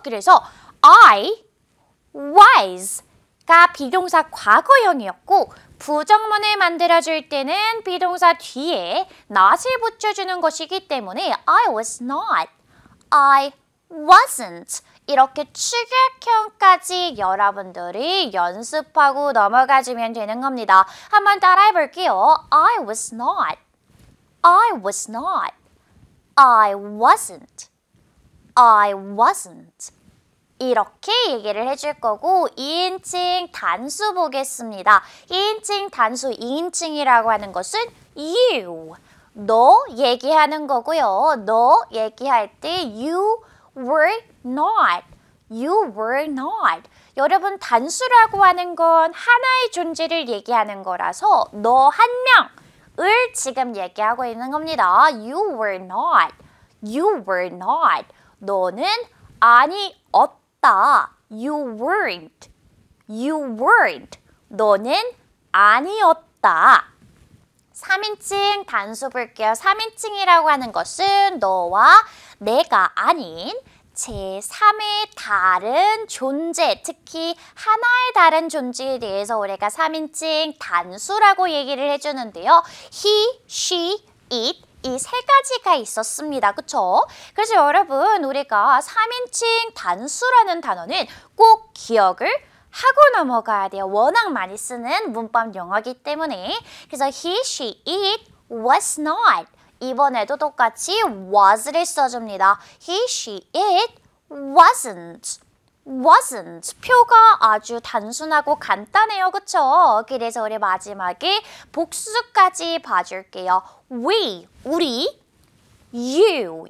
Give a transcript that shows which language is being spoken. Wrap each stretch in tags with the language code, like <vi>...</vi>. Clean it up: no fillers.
<ko>그래서 I was가 비동사 과거형이었고 부정문을 만들어줄 때는 비동사 뒤에 not을 붙여주는 것이기 때문에</ko> <en>I was not, I wasn't</en> <ko>이렇게 추격형까지 여러분들이 연습하고 넘어가주면 되는 겁니다. 한번 따라해 볼게요.</ko> <en>I was not, I was not, I wasn't, I wasn't</en> <ko>이렇게 얘기를 해줄 거고 2인칭 단수 보겠습니다. 2인칭 단수 2인칭이라고 하는 것은 you, 너 얘기하는 거고요. 너 얘기할 때</ko> <en>you were not, you were not.</en> <ko>여러분 단수라고 하는 건 하나의 존재를 얘기하는 거라서 너 한 명을 지금 얘기하고 있는 겁니다.</ko> <en>You were not, you were not.</en> <ko>너는 아니었다.</ko> <en>You weren't, you weren't.</en> <ko>너는 아니었다. 3인칭 단수 볼게요. 3인칭이라고 하는 것은 너와 내가 아닌 제3의 다른 존재, 특히 하나의 다른 존재에 대해서 우리가 3인칭 단수라고 얘기를 해주는데요.</ko> <en>He, she, it</en> <ko>이 세 가지가 있었습니다. 그쵸? 그래서 여러분 우리가 3인칭 단수라는 단어는 꼭 기억을 하고 넘어가야 돼요. 워낙 많이 쓰는 문법 용어이기 때문에. 그래서</ko> <en>he, she, it, was not.</en> <ko>이번에도 똑같이 was를 써줍니다.</ko> <en>He, she, it, wasn't. wasn't.</en> <ko>표가 아주 단순하고 간단해요. 그쵸? 그래서 우리 마지막에 복수까지 봐줄게요.</ko> <en>We,</en> <ko>우리.</ko> <en>You.</en>